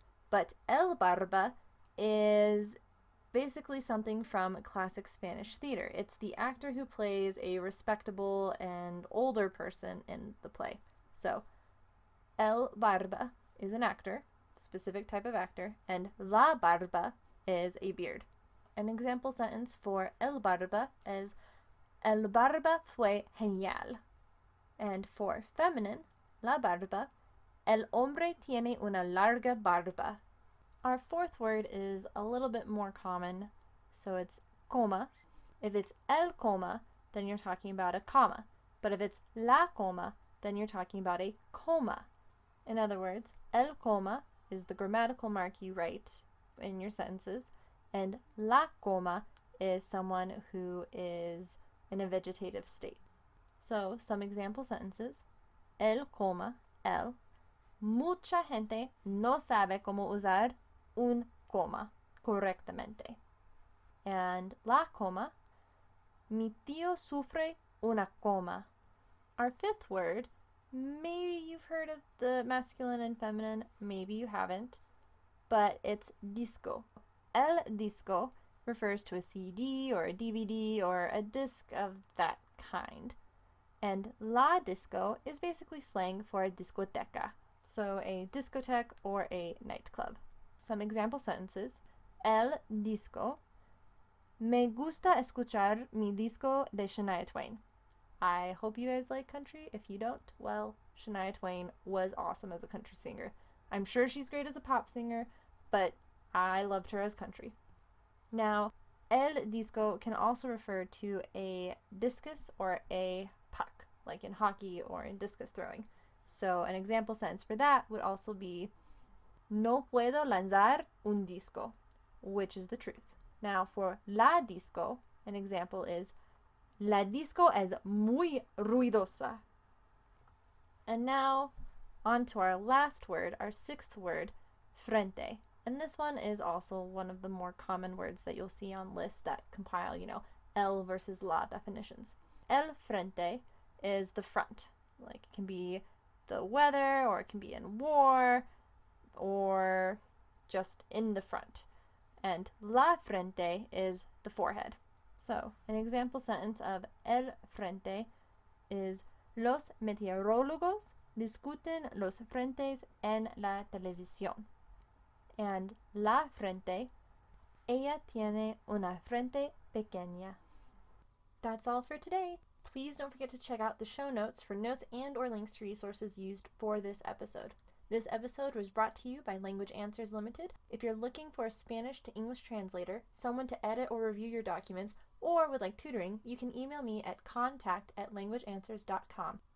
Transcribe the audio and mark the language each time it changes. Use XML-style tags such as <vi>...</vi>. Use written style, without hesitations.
<en>But el barba is basically something from classic Spanish theater. It's the actor who plays a respectable and older person in the play. So, el barba is an actor, specific type of actor, and la barba is a beard. An example sentence for el barba is,</en> <es>el barba fue genial.</es> <en>And for feminine,</en> <es>la barba, el hombre tiene una larga barba.</es> <en>Our fourth word is a little bit more common, so it's coma. If it's el coma, then you're talking about a comma. But if it's la coma, then you're talking about a coma. In other words, el coma is the grammatical mark you write in your sentences, and la coma is someone who is in a vegetative state. So, some example sentences.</en> <es>El coma, el. Mucha gente no sabe cómo usar un coma correctamente. And la coma, mi tío sufre una coma.</es> <en>Our fifth word, maybe you've heard of the masculine and feminine, maybe you haven't, but it's disco. El disco refers to a CD or a DVD or a disc of that kind. And la disco is basically slang for a discoteca, so a discotheque or a nightclub. Some example sentences.</en> <es>El disco. Me gusta escuchar mi disco de Shania Twain.</es> <en>I hope you guys like country. If you don't, well, Shania Twain was awesome as a country singer. I'm sure she's great as a pop singer, but I loved her as country. Now, el disco can also refer to a discus or a puck, like in hockey or in discus throwing. So an example sentence for that would also be,</en> <es>no puedo lanzar un disco,</es> <en>which is the truth. Now for la disco, an example is,</en> <es>la disco es muy ruidosa.</es> <en>And now on to our last word, our sixth word, frente. And this one is also one of the more common words that you'll see on lists that compile, el versus la definitions. El frente is the front. Like, it can be the weather, or it can be in war, or just in the front. And la frente is the forehead. So, an example sentence of el frente</en> <es>is Los meteorólogos discuten los frentes en la televisión. And la frente, ella tiene una frente pequeña.</es> <en>That's all for today. Please don't forget to check out the show notes for notes and or links to resources used for this episode. This episode was brought to you by Language Answers Limited. If you're looking for a Spanish to English translator, someone to edit or review your documents, or would like tutoring, you can email me at contact@languageanswers.com.</en>